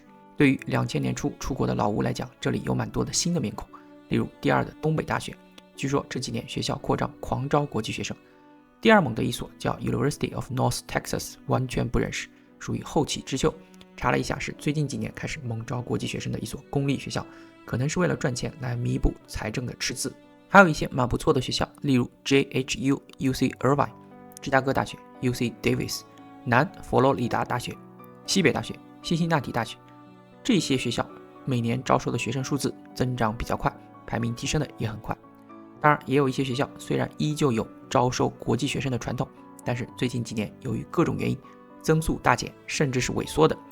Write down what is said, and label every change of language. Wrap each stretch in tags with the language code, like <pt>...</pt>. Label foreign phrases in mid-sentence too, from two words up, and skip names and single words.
<zh>對於2000年初出國的老吳來講，這裡有蠻多的新的面孔，例如第2的東北大學，據說這幾年學校擴張狂招國際學生。第2猛的一所叫 University of North Texas，完全不認識，屬於後起之秀。查了一下，是最近幾年開始猛招國際學生的一所公立學校，可能是為了賺錢來彌補財政的赤字。還有一些蠻不錯的學校，例如 JHU、UC Irvine、芝加哥大學、UC Davis、南佛羅里達大學、西北大學、辛辛那提大學。這些學校每年招收的學生數字增長比較快，排名提升的也很快。當然，也有一些學校虽然依舊有招收國際學生的傳統，但是最近幾年由于各种原因，增速大減，甚至是萎縮的。</zh>